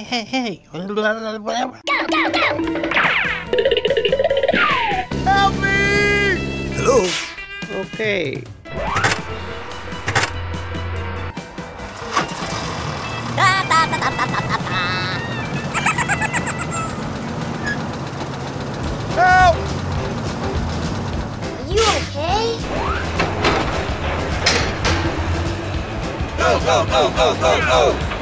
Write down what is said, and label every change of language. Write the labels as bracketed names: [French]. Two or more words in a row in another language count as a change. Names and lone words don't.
[English] hey. Go, go, go! Help me! Hello. Okay. Da, da, da, da, da, da, da. Help! You okay? Go, go, go, go, go, go!